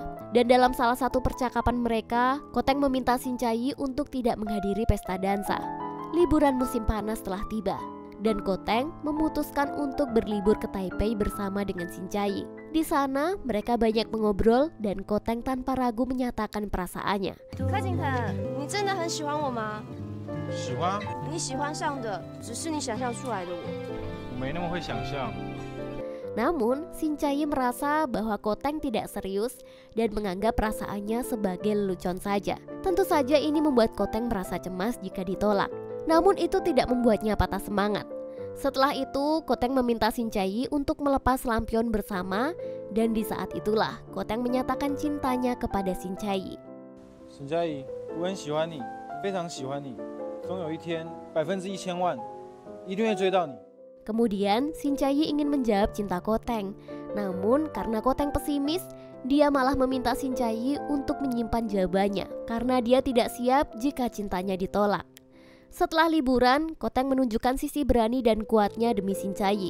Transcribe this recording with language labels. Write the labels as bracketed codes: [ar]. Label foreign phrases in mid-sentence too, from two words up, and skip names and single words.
[id] Dan dalam salah satu percakapan mereka, Ko-taek meminta Shin Chae-yi untuk tidak menghadiri pesta dansa. Liburan musim panas telah tiba, dan Ko-taek memutuskan untuk berlibur ke Taipei bersama dengan Shin Chae-yi. Di sana mereka banyak mengobrol dan Ko-taek tanpa ragu menyatakan perasaannya. [zh] 柯景腾，你真的很喜欢我吗？喜欢，你喜欢上的只是你想象出来的我。我没那么会想象。 [id] Namun, Shin Chae-yi merasa bahwa Ko-taek tidak serius dan menganggap perasaannya sebagai lelucon saja. Tentu saja ini membuat Ko-taek merasa cemas jika ditolak. Namun itu tidak membuatnya patah semangat. Setelah itu, Ko-taek meminta Shin Chae-yi untuk melepas lampion bersama, dan di saat itulah Ko-taek menyatakan cintanya kepada Shin Chae-yi. [zh] 沈佳宜，我很喜欢你，非常喜欢你，总有一天1000万一定会追到你。 [id] Kemudian Shin Chae-yi ingin menjawab cinta Ko-taek. Namun karena Ko-taek pesimis, dia malah meminta Shin Chae-yi untuk menyimpan jawabannya karena dia tidak siap jika cintanya ditolak. Setelah liburan, Ko-taek menunjukkan sisi berani dan kuatnya demi Shin Chae-yi.